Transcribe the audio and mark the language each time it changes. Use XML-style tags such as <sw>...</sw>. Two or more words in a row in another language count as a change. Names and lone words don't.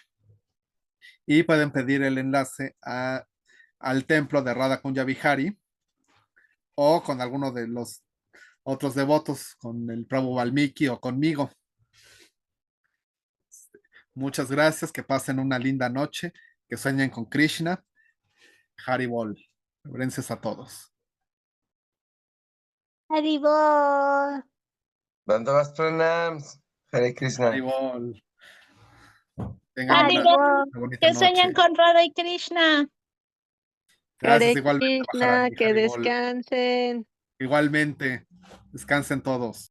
<es>Y pueden pedir el enlace al templo de Radha Kunya Vihari o con alguno de los otros devotos, con el Prabhu Valmiki o conmigo. Muchas gracias, que pasen una linda noche, que sueñen con Krishna. Haribol. Gracias a todos. Haribol.</es> <sa>Dandavas pranams, Hare Krishna.</sa> <es>Haribol. Tengan Haribol. una bonita Que sueñen noche. con Radha y Krishna. Gracias, Hare igualmente, Krishna, Maharani, que Haribol. descansen. Igualmente, descansen todos.</es>